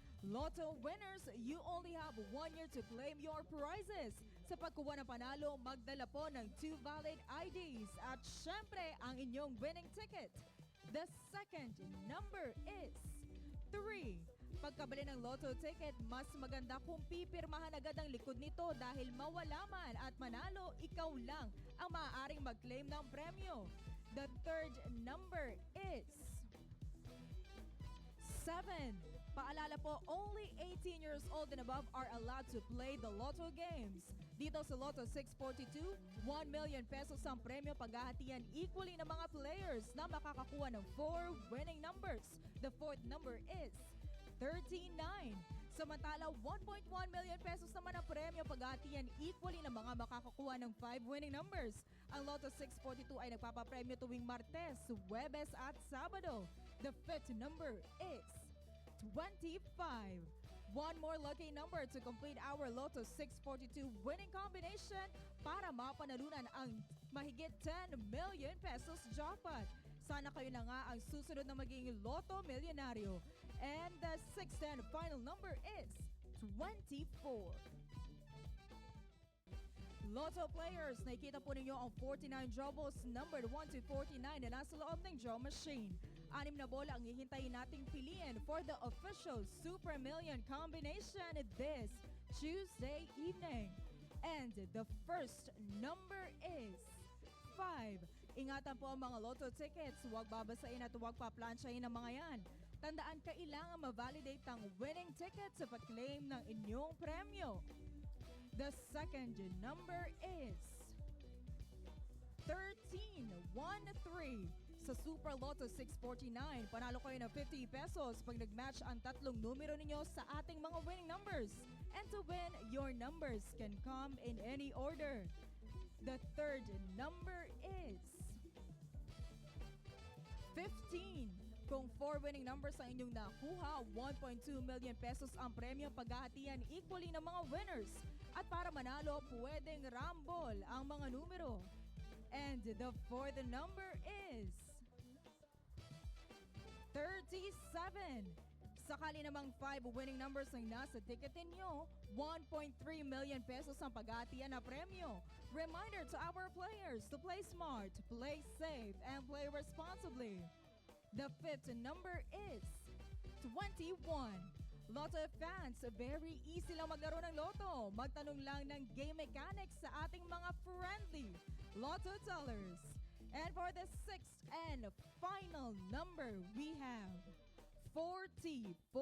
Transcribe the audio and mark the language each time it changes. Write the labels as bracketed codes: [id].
[en] Lotto winners, you only have 1 year to claim your prizes. [tl] Sa pagkuha ng panalo, magdala po ng 2 valid IDs at syempre ang inyong winning ticket. [en] The second number is 3. [tl] Pagkabili ng Lotto ticket, mas maganda kung pipirmahan agad ang likod nito dahil mawala man at manalo, ikaw lang ang maaaring mag-claim ng premyo. [en] The third number is 7. [tl] Paalala po, [en] only 18 years old and above are allowed to play the Lotto games. [tl] Dito sa Lotto 642, 1 million pesos ang premyo paghahatian equally ng mga players na makakakuha ng 4 winning numbers. [en] The fourth number is 39. [tl] Samantala, 1.1 million pesos naman ang premyo paghahatian equally ng mga makakakuha ng 5 winning numbers. Ang Lotto 642 ay nagpapapremyo tuwing Martes, Huwebes at Sabado. [en] The fifth number is 25. One more lucky number to complete our Lotto 642 winning combination [tl] para mapanalunan ang mahigit 10 million pesos jackpot. Sana kayo na nga ang susunod na maging Lotto Milyonaryo. [en] And the sixth and final number is 24. [tl] Lotto players, nakikita po ninyo ang 49 jumbles [en] numbered 1 to 49 [tl] na nasa loob ng draw machine. 6 na bola ang hihintayin nating piliin [en] for the official Super Million combination this Tuesday evening. And the first number is 5. [tl] Ingatan po ang mga Lotto tickets, huwag babasain at huwag paplansyahin ang mga yan. Tandaan, kailangan ma-validate ang winning ticket sa pag-claim ng inyong premyo. [en] The second number is 13. 1-3. [tl] Sa Super Lotto 649, panalo kayo ng 50 pesos pag nag-match ang tatlong numero ninyo sa ating mga winning numbers. [en] And to win, your numbers can come in any order. The third number is 15. [tl] Kung 4 winning numbers ang inyong nakuha, 1.2 million pesos ang premyo paghahatian equally ng mga winners. At para manalo, pwedeng rumble ang mga numero. [en] And the fourth number is 37. [tl] Sakali namang 5 winning numbers ang nasa ticket ninyo, 1.3 million pesos ang paghahatian na premyo. [en] Reminder to our players to play smart, play safe, and play responsibly. The fifth number is 21. Lotto fans, very easy [tl] lang maglaro ng [en] Lotto. [tl] Magtanong lang ng game mechanics sa ating mga friendly Lotto tellers. [en] And for the sixth and final number, we have 40.